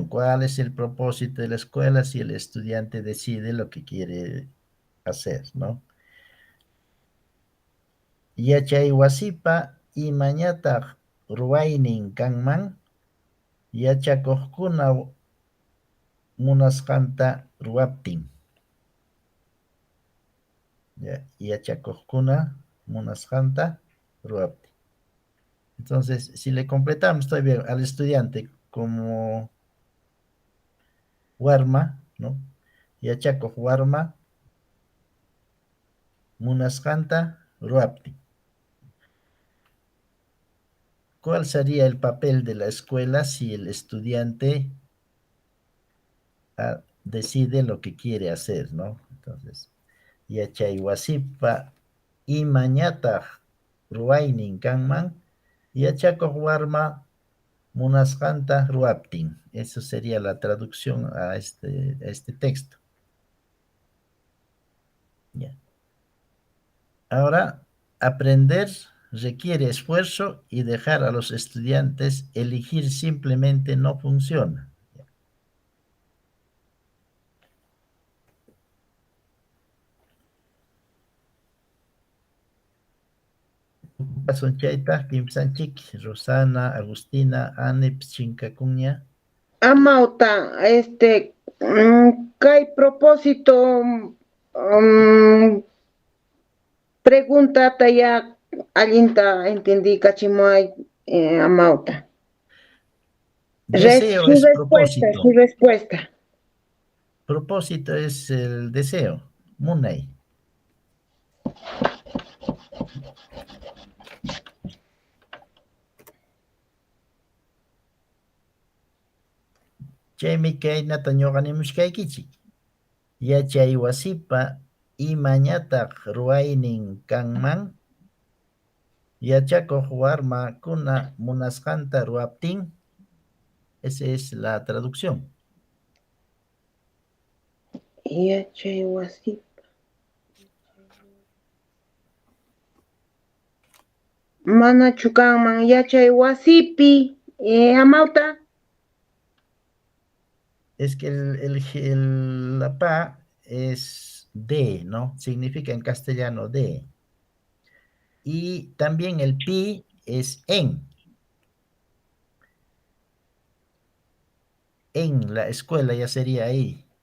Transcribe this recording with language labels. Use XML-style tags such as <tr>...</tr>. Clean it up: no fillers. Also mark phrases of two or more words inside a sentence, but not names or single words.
<es>¿Cuál es el propósito de la escuela si el estudiante decide lo que quiere hacer, ¿no?</es> <qu>Yachay wasipa imañataq ruwaynin kanman, yachakuqkuna munasqanta ruwaptin. Yachakuqkuna munasqanta ruwaptin.</qu> <es>Entonces, si le completamos todavía al estudiante como warma, ¿no?</es> <qu>Yachakuq warma munasqanta ruwaptin.</qu> <es>¿Cuál sería el papel de la escuela si el estudiante decide lo que quiere hacer, ¿no? Entonces,</es> <qu>yachay wasipa imañataq ruwaynin kanman, yachakuq warma munasqanta ruwaptin.</qu> <es>Eso sería la traducción a este texto. Ya. Ahora, aprender requiere esfuerzo y dejar a los estudiantes elegir simplemente no funciona.</es> <qu>Pasunchayta, Kimsanchik, Rosana, Agustina, Anep, Chincacuña. Amauta, kay propósito, preguntata ya allinta entendí kachimoy, amauta.</qu> <es>Deseo Su es respuesta, propósito. su respuesta. Propósito es el deseo.</es> <qu>Munay. Chaymi kaynata ñuqanimushkaykichik. Yachay wasipa imañataq ruwaynin kanman, yachakuq warmakuna munasqanta ruwaptin.</qu> <es>Esa es la traducción.</es> <qu>Yachay wasipa. Mana chukanman yachay wasipi, amauta.</qu> <es>Es que la pa es de, ¿no? Significa en castellano de. Y también el pi es en. En la escuela ya sería ahí.</es>